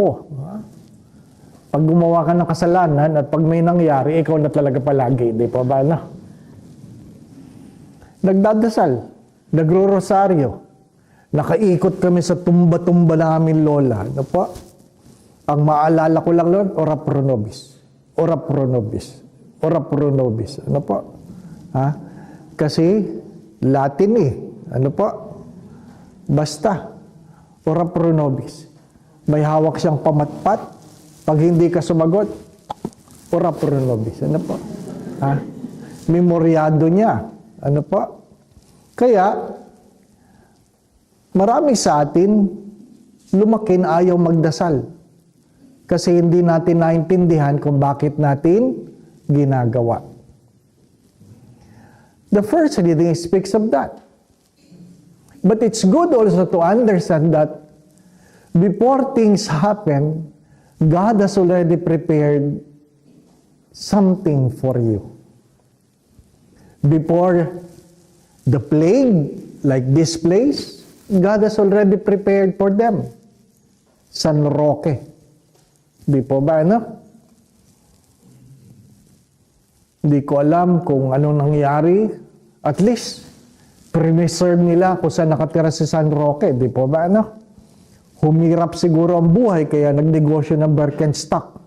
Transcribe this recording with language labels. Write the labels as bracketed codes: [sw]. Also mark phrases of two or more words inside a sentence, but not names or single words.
[tl] Pag gumawa ka ng kasalanan at pag may nangyari, ikaw na talaga palagi. Di po ba na? Nagdadasal. Nagro-rosaryo. Nakaikot kami sa tumba-tumba namin lola. Ano po? Ang maalala ko lang noon, [la] ora pro nobis. Ora pro nobis. Ora pro nobis. [tl] Ano po? Ha? Kasi Latin eh. Ano po? Basta. [la] Ora pro nobis. [tl] May hawak siyang pamatpat. Pag hindi ka sumagot, [la] ora pro nobis. [tl] Ano po? Ha? Memoryado niya. Ano po? Kaya, marami sa atin, lumaki na ayaw magdasal. Kasi hindi natin naintindihan kung bakit natin ginagawa. [en] The first reading speaks of that. But it's good also to understand that before things happen, God has already prepared something for you. Before the plague, like this place, God has already prepared for them. [tl] San Roque. Di po ba, ano? Hindi ko alam kung anong nangyari. [en] At least, [tl] preserve nila kung saan nakatira si San Roque. Di po ba, ano? Humirap siguro ang buhay, kaya nagnegosyo ng Birkenstock.